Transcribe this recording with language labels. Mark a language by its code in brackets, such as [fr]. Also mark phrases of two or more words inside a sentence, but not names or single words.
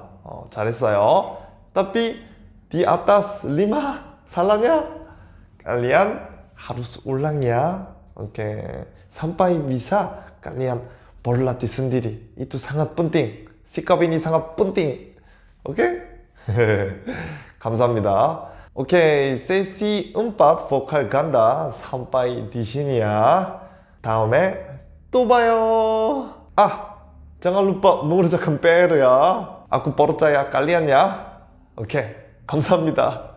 [ko] 잘했어요. [id] Tapi di atas 5 salahnya kalian harus ulang ya. Oke. Sampai bisa kalian berlatih sendiri. Itu sangat penting. sikap ini sangat penting. Oke? [ko] 감사합니다. [id] 오케이, 세시 음pat vokal ganda sampai di sini ya. [ko] 다음에 또 봐요. [id] jangan lupa mengerjakan PR ya. Aku percaya kalian ya. Oke, [ko] 감사합니다.